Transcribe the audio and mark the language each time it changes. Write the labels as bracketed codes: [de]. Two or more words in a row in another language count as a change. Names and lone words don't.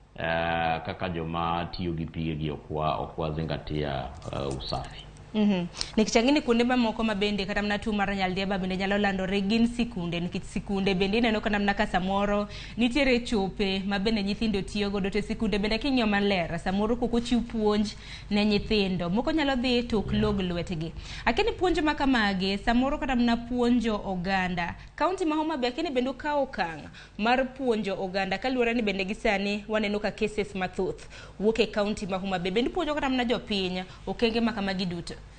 [luo] kaka joma tiyo gi pige okwa [sw] zingatia usafi. [luo] Nikichangini kunde mamoko mabende kata mna tuo mar nyaldiema bende nyalo landore gin sikunde, nikech sikunde bende ineno kana mna ka samoro nitiere chope mabende nyithindo tiyo godo, to sikunde bende king'iyo maler samoro koko chiw puonj ne nyithindo moko nyalo dhi to ok log lwetgi. Akini puonj makamage samoro kata mna puonjo oganda kaunti ma Homabay, akini bende kawo okang' mar puonjo oganda kaluwore ni bende gisani waneno ka cases mathoth wuok e kaunti ma Homabay, bende puonjo kata mna jopiny okenge makamagi duto.